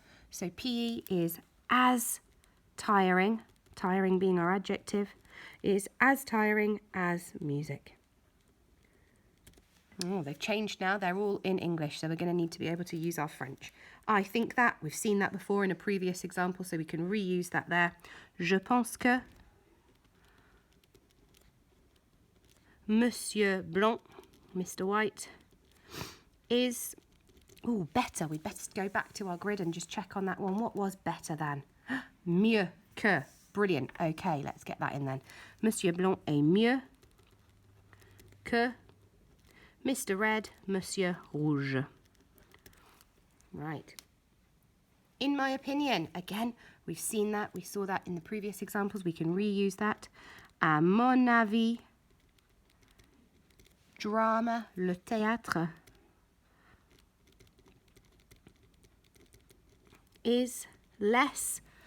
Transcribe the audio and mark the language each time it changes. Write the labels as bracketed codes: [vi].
[en] So PE is as tiring, tiring being our adjective, is as tiring as music. Oh, they've changed now. They're all in English, so we're going to need to be able to use our French. I think that. We've seen that before in a previous example, so we can reuse that there. [fr] Je pense que Monsieur Blanc, Mr. [en] White, is better. We'd better go back to our grid and just check on that one. What was better than? [fr] Mieux que. [en] Brilliant. Okay, let's get that in then. [fr] Monsieur Blanc est mieux que Mr. [en] Red, Monsieur Rouge. Right. In my opinion, again, we've seen that. We saw that in the previous examples. We can reuse that. [fr] À mon avis, drama, le théâtre, [en] is less.